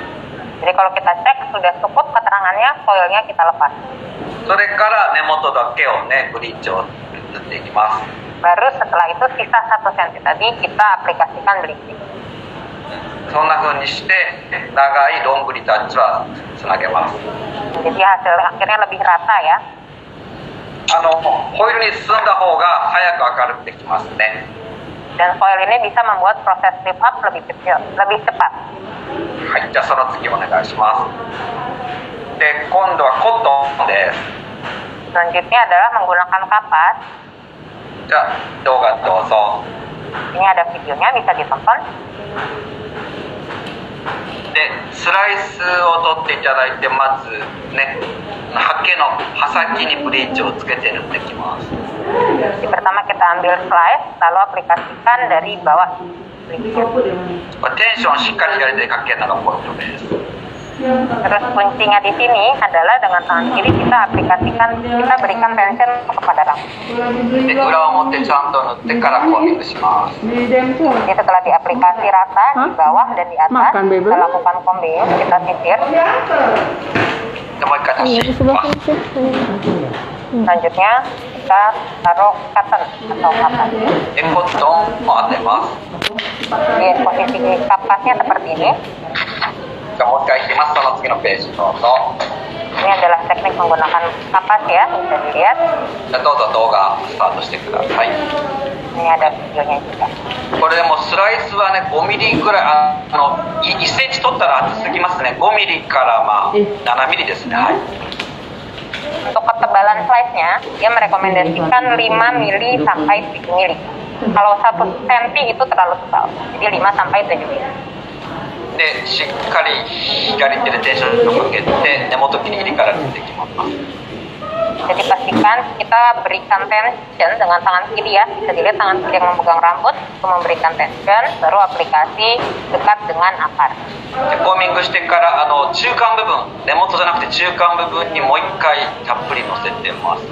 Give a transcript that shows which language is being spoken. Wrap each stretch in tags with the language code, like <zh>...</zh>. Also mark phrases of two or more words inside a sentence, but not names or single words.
<id>Jadi kalau kita cek sudah cukup keterangannya, foilnya kita lepas.</id> <ja>それから根元だけをねブリーチを塗っていきます。</ja> <id>Baru setelah itu sisa 1 cm tadi kita aplikasikan bleaching.</id> <ja>そんな風にして長いロングリタッチはつなげます。</ja> <id>Jadi hasil akhirnya lebih rata ya.</id> <ja>ホイールに進んだ方が早く明るくできますね。</ja> <id>Dan foil ini bisa membuat proses</id> <en>lift up</en> <id>lebih kecil, lebih cepat.</id> <ja>はい、じゃあその次お願いします。で、今度はコットンです。</ja> <id>Selanjutnya adalah menggunakan kapas.</id> <ja>じゃあ動画どうぞ。</ja> <id>Ini ada videonya, bisa ditonton.</id> <ja>で、スライスを取っていただいてまずね、ハケの刃先にブリーチをつけて塗っていきます。</ja> <id>Jadi pertama kita ambil slice, lalu aplikasikan dari bawah.</id> <ja>テンションしっかり左手でかけるのがポイントです。</ja> <id>Terus kuncinya di sini adalah dengan tangan kiri kita aplikasikan, kita berikan tension kepada rambut.</id> <ja>で、裏表ちゃんと塗ってからコーティングします。</ja> <id>Jadi setelah diaplikasi rata di bawah dan di atas, Makan, Bebe. kita lakukan combing, kita sisir.</id> <ja>で、もう一回足</ja> <id>Iya,</id> <ja>し</ja> <id>di sebelah</id> <ja>ます。</ja> <id>sini. Selanjutnya kita taruh cotton atau kapas.</id> <ja>で、コットンを当てます。</ja> <id>Di posisi kapasnya seperti ini.</id> <ja>じゃあもう一回いきます。その次のページどうぞ。</ja> <id>Ini adalah teknik menggunakan kapas ya, bisa dilihat.</id> <ja>じゃあどうぞ動画スタートしてください。</ja> <id>Ini ada videonya juga.</id> <ja>これでもスライスはね5ミリぐらい1センチ取ったら厚すぎますね。5ミリからまあ7ミリですね。はい。</ja> <id>Untuk ketebalan slice-nya, dia merekomendasikan 5 mili sampai 7 mili. Kalau 1 cm itu terlalu tebal, jadi 5 sampai 7 mili.</id> <ja>でしっかり左手でテンションをかけて根元ギリギリから出てきます。</ja> <id>Jadi pastikan kita berikan tension dengan tangan kiri ya. Bisa dilihat tangan kiri yang memegang rambut untuk memberikan tension, baru aplikasi dekat dengan akar.</id> <ja>でコーミングしてから中間部分、根元じゃなくて中間部分にもう一回たっぷり乗せてます。</ja>